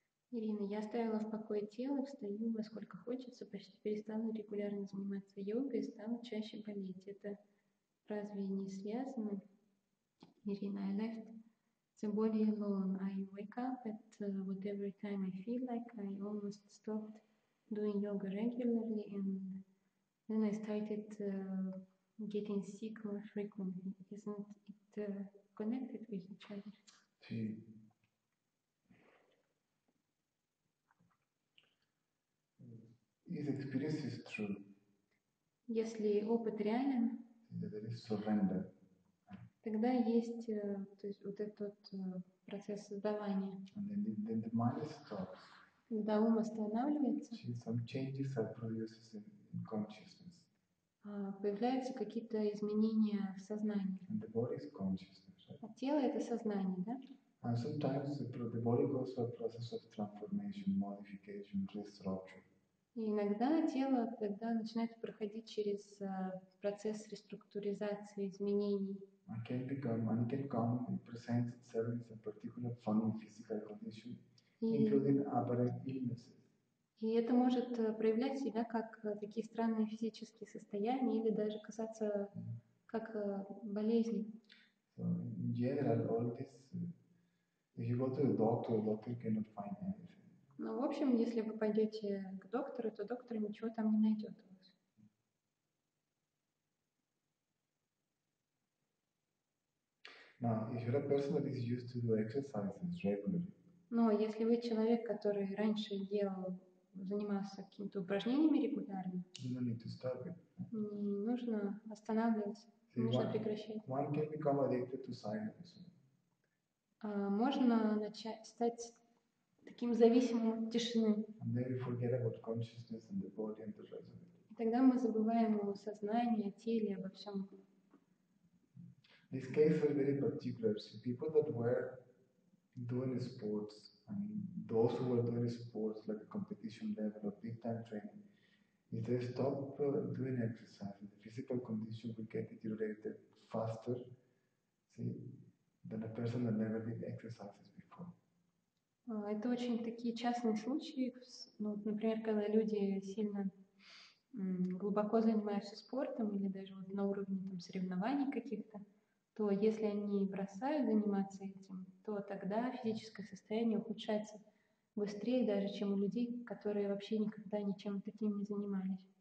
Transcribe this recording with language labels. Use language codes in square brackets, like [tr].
[ru] Ирина, я оставила в покое тело, встаю во сколько хочется, почти перестала регулярно заниматься йогой и стала чаще болеть. Это разве не связано? Ирина, [en] I left the body alone. I wake up at whatever time I feel like. I almost stopped doing yoga regularly, and then I started getting sick more frequently. Isn't it connected with each other? See, his experience is true. [ru] Если опыт реален, [en] There is surrender. [ru] тогда есть то есть вот этот процесс создавания. [en] And then the mind stops. [ru] Когда ум останавливается, [en] See, some changes are produced in consciousness. [ru] Появляются какие-то изменения в сознании. [en] And the body is consciousness, right? [ru] А тело — это сознание, да? [en] And sometimes the body goes through a process of transformation, modification, restructure. [ru] И иногда тело тогда начинает проходить через процесс реструктуризации, изменений. [en] And it can come and present itself as a particular funny physical condition, including aberrant illnesses. [ru] И это может проявлять себя как такие странные физические состояния или даже казаться как болезни. [en] So in general, all this, if you go to the doctor cannot find anything. [ru] Но в общем, если вы пойдете к доктору, то доктор ничего там не найдет у вас. [en] Now, if you're a person that is used to do exercises regularly, [ru] Но если вы человек, который раньше занимался какими-то упражнениями регулярно, [en] you don't need to stop it. [ru] не нужно останавливаться, [en] See, [ru] нужно прекращать. [en] one can become addicted to silence. [ru] Можно стать таким зависимым от тишины. [en] And then we forget about consciousness and the body and the rest of it. [ru] И тогда мы забываем о сознании, о теле, обо всем. [en] This case was very particular. See, people that were doing sports, and those who were doing sports like a competition level or big time training, if they stop doing exercise, the physical condition will get deteriorated faster, see, than a person that never did exercises before. [ru] Это очень такие частные случаи. Ну, например, когда люди сильно глубоко занимаются спортом или даже вот на уровне там, соревнований каких-то, то если они бросают заниматься этим, то тогда физическое состояние ухудшается быстрее даже, чем у людей, которые вообще никогда ничем таким не занимались.